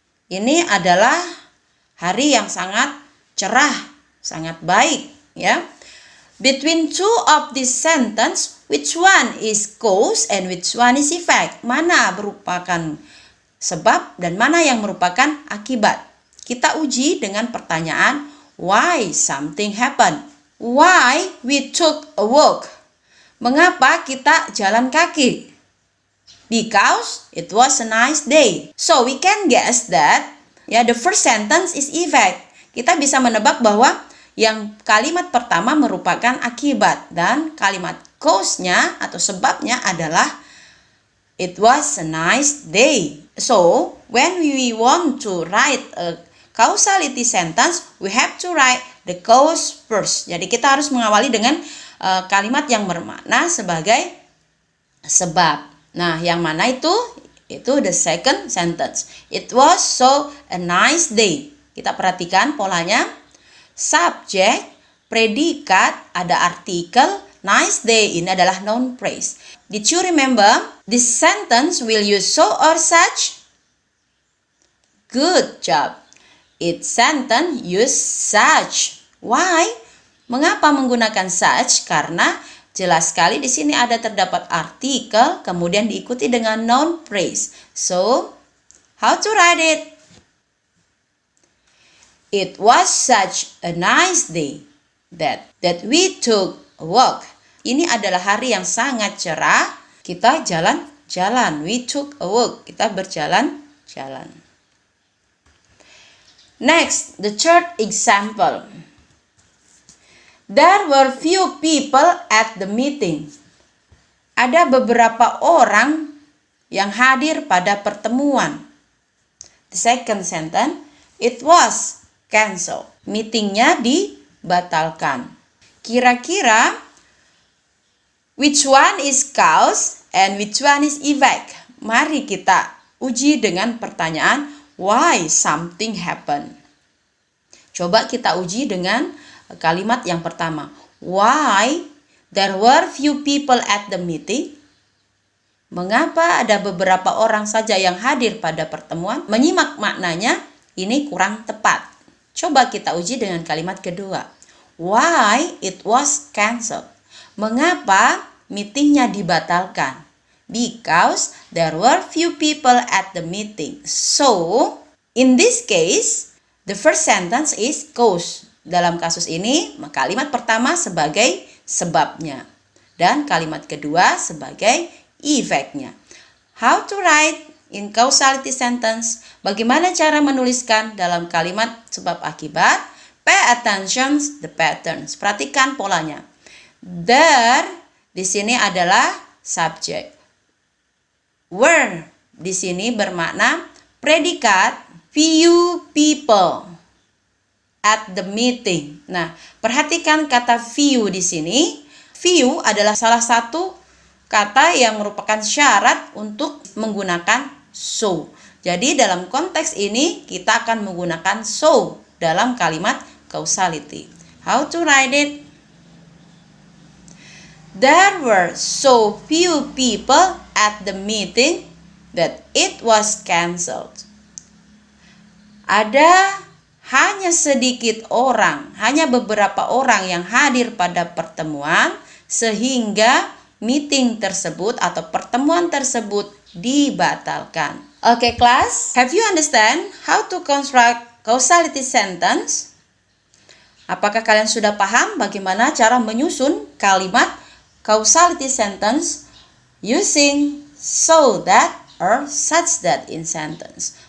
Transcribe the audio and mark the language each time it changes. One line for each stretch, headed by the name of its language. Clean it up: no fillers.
Indonesian: Ini adalah hari yang sangat cerah, sangat baik, ya.
English: Between two of this sentence, which one is cause and which one is effect?
Indonesian: Mana merupakan sebab dan mana yang merupakan akibat? Kita uji dengan pertanyaan
English: why something happened. Why we took a walk?
Indonesian: Mengapa kita jalan kaki?
English: Because it was a nice day. So we can guess that the first sentence is effect.
Indonesian: Kita bisa menebak bahwa yang kalimat pertama merupakan akibat dan kalimat cause-nya atau sebabnya adalah
English: it was a nice day. So, when we want to write a causality sentence, we have to write the cause first.
Indonesian: Jadi kita harus mengawali dengan kalimat yang bermakna sebagai sebab. Nah, yang mana itu?
English: Itu the second sentence. It was so a nice day.
Indonesian: Kita perhatikan polanya. Subject, predikat, ada artikel. Nice day ini adalah noun phrase.
English: Did you remember? This sentence will use so or such. Good job. Its sentence use such. Why?
Indonesian: Mengapa menggunakan such? Karena jelas sekali di sini ada terdapat artikel, kemudian diikuti dengan noun phrase.
English: So, how to write it? It was such a nice day that we took a walk.
Indonesian: Ini adalah hari yang sangat cerah. Kita jalan-jalan.
English: We took a walk.
Indonesian: Kita berjalan-jalan.
English: Next, the third example. There were few people at the meeting.
Indonesian: Ada beberapa orang yang hadir pada pertemuan.
English: The second sentence, it was cancelled.
Indonesian: Meetingnya dibatalkan. Kira-kira
English: which one is cause and which one is effect?
Indonesian: Mari kita uji dengan pertanyaan
English: why something happened.
Indonesian: Coba kita uji dengan kalimat yang pertama.
English: Why there were few people at the meeting?
Indonesian: Mengapa ada beberapa orang saja yang hadir pada pertemuan? Menyimak maknanya ini kurang tepat. Coba kita uji dengan kalimat kedua.
English: Why it was cancelled?
Indonesian: Mengapa meetingnya dibatalkan?
English: Because there were few people at the meeting. So, in this case, the first sentence is cause.
Indonesian: Dalam kasus ini, kalimat pertama sebagai sebabnya. Dan kalimat kedua sebagai efeknya.
English: How to write in causality sentence?
Indonesian: Bagaimana cara menuliskan dalam kalimat sebab akibat?
English: Pay attention the patterns.
Indonesian: Perhatikan polanya. There di sini adalah subjek. Were di sini bermakna predikat.
English: Few people at the meeting.
Indonesian: Nah, perhatikan kata few di sini. Few adalah salah satu kata yang merupakan syarat untuk menggunakan so. Jadi dalam konteks ini kita akan menggunakan so dalam kalimat causality.
English: How to write it? There were so few people at the meeting that it was cancelled.
Indonesian: Ada hanya sedikit orang, hanya beberapa orang yang hadir pada pertemuan sehingga meeting tersebut atau pertemuan tersebut dibatalkan.
English: Okay, class, have you understand how to construct causality sentence?
Indonesian: Apakah kalian sudah paham bagaimana cara menyusun kalimat causality sentence
English: using so that or such that in sentence?